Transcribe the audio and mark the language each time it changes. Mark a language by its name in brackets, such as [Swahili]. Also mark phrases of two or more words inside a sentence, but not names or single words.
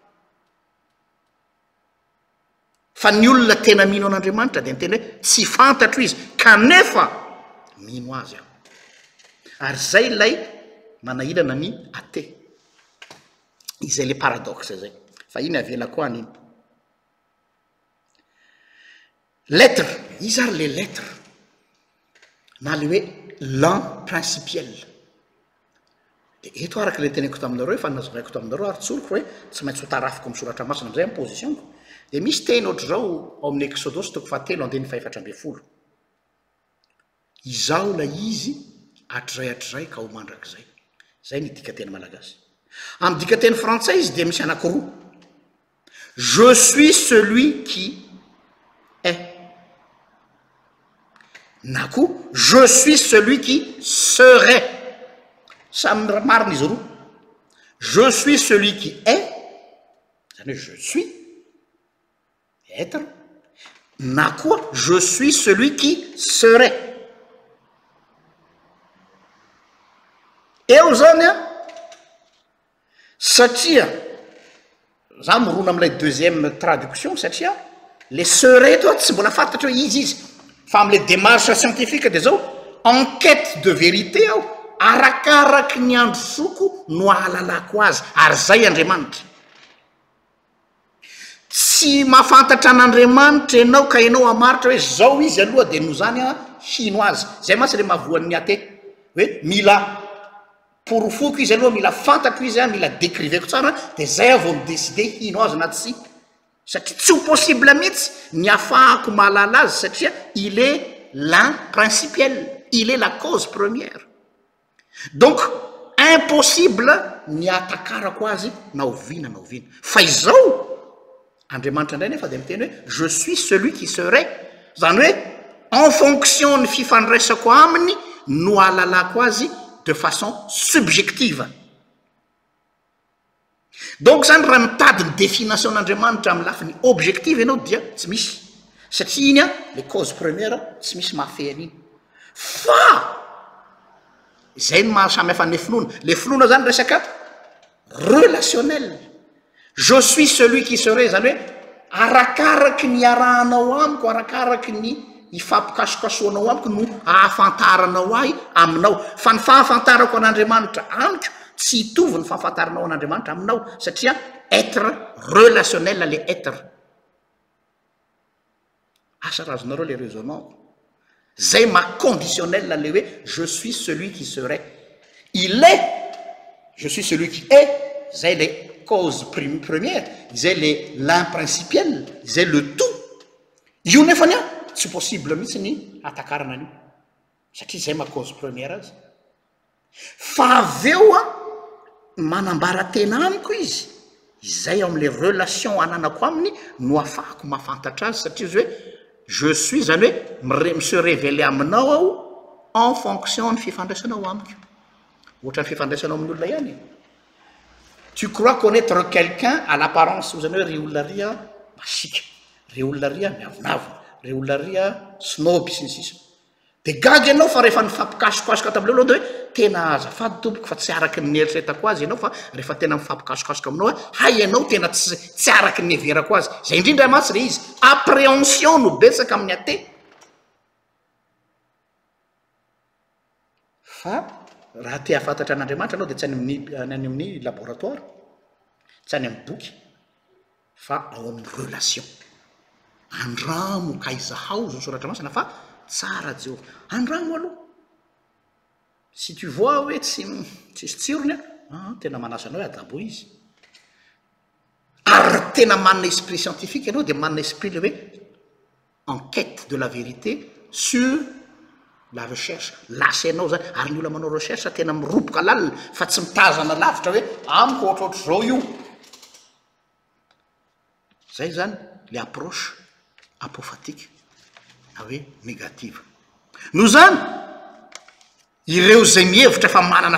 [Malagasy] Fa ny olona tena mino an'Andriamanitra dia miteny hoe tsy fantatro izy kanefa mino azy aho. Ary zay ilay manahirana ny athée. Izay [French] le paradoxe [Malagasy] zay. Fa iny avela koa an'iny. Lettre, izy ary [French] les lettres [Malagasy] na le hoe [French] l'un principiel. [Malagasy] Dia eto araka le teneko taminareo fa nazavaiko taminareo ary tsoriko hoe tsy maintsy ho tarafiko amin'ny soratra masina amin'izay amin'ny positionko. Dia misy teny ohatr' zao ao amin'ny Exodus toko 7:4. Izaho la izy hatrizay ka ho mandrakizay. Zay ny dikateny malagasy. Amin'ny dikateny frantsay izy dia misy anankiroa. [French] Je suis celui qui est. Na koa je suis celui qui serait. [Malagasy] Samy marina izy roa. [French] Je suis celui qui est. [Malagasy] Zany hoe [French] je suis. Être. Na koa je suis celui qui serait. [Malagasy] Eo zany a satria za morona amin'ilay [French] deuxième traduction [Malagasy] satria [French] le serait [Malagasy] eto tsy mbola fantatra hoe izy fa amin'ilay [French] démarche scientifique [Malagasy] dia zao [French] enquête de vérité [Malagasy] aho arakaraky ny andro soko no ahalalako azy ary zay Andriamanitra. Tsy mahafantatra an'Andriamanitra ianao ka ianao hamaritra hoe zao izy aloha dia no zany a hino azy. Zay masy le mahavoan'ny athée hoe mila porofoko izy aloha mila fantatro izy a mila décriveko tsara dia zay aho vao midécide hino azy na tsy. Satria tsy ho possible mihitsy ny ahafahako mahalala azy satria [French] il est l'un principiel, il est la cause première. [Malagasy] Donc impossible ny atakarako azy na oviana na oviana. Fa izao Andriamanitra indray nefa dia miteny hoe [French] je suis celui qui serait. [Malagasy] Zany hoe [French] en fonction [Malagasy] ny fifandraisako aminy no ahalalako azy [French] de façon subjective. [Malagasy] Donc zany raha mitady ny définition n'Andriamanitra amin'ny lafiny objective ianao dia tsy misy satria iny a [French] le cause première [Malagasy] tsy misy mahafehy an'iny. Fa zay no mahasamy hafa ny finoana. Le finoana zany resaka relationnel. [French] Je suis celui qui serait [Malagasy] zany hoe arakaraky ny arahanao amiko arakaraky ny ifampikasokasoanao amiko no ahafantaranao ahy aminao. Fa ny fahafantarako an'Andriamanitra amiko tsy hitovy ny fahafantaranao an'andriamanitra aminao satria [French] être relationnel [Malagasy] le être asa razonareo [French] le raisonnement [Malagasy] zay maconditionnel le hoe [French] je suis celui qui serait il est je suis celui qui est [Malagasy] zay [French] le cause première [Malagasy] zay [French] le l'imprincipiel [Malagasy] zay [French] le tout [Malagasy] io nefany a tsy possible mihitsy ny atakarana an'io satria zay ma [French] cause première [Malagasy] azy fa aveo a manambara tena amiko izy izay ao am' [French] le relation [Malagasy] ananako aminy no afahako mahafantatra azy satria izy hoe [French] je suis [Malagasy] zany hoe se révéler aminao aho en fonction ny fifandraisanao amiko ohatra ny fifandraisanao amin'ny olona ihany [French] tu crois connaître quelqu'un à l'apparence [Malagasy] zany hoe ry olona ry a masika ry olona ry a miavonavona ry olona ry a snoby sy ny sisa de gaga ianao fa rehefa nifampikasokasoka tamile aloha de hoe tena azafady tompoko fa tsy araky ny eritreretako azy ianao fa rehefa tena mifampikasokasoka aminao hoe hay ianao tena tsy araky ny everako azy zay indrindra matsy le izy appréhension no betsaka amin'ny ate fa raha te hafantatra an'andriamanitra anao de tsy any amin'ny laboratoire tsy any amin'ny boky fa ao amin'ny relation andramo kaizahao zo soratra masina fa tsara jeo andramo aloha [French] si tu vois [Malagasy] hoe tsisy tsirony a tena manasanao hoe adabo izy ary tena manana [French] esprit scientifique [Malagasy] ianao de manana esprit le hoe [French] enquête de la vérité sur la recherche [Malagasy] lasa ianao zany ary ny olona manao recherche tena miroboka lalina fa tsy mitazana lavitra hoe amiko ohatrohatry zao io zay zany [French] le approche apophatique [Malagasy] na hoe négative no zany ireo zay mihevitra fa manana